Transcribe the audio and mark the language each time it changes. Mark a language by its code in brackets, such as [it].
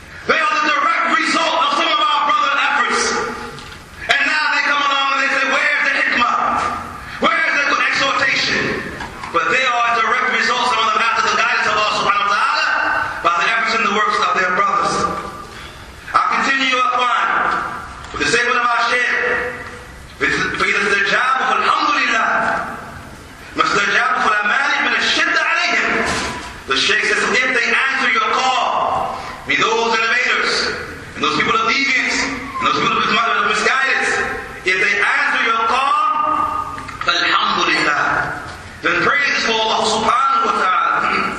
[en] They are the direct result of some of our brothers' efforts. And now they come along and they say, where's the hikmah? Where's the good exhortation? But they are a direct result, some of them, after the guidance of Allah subhanahu wa ta'ala, by the efforts and the works of their brothers. I'll continue, ikhwan, with the statement of our Shaykh. [ar] فإذا استجابوا فالحمد لله ما استجابوا فلا مانع من الشدة عليهم. [en] The Shaykh says, if they answer your call, be those innovators and those people of deviance and those people of misguidance, if they answer your call, alhamdulillah, then praise is for Allah subhanahu wa ta'ala.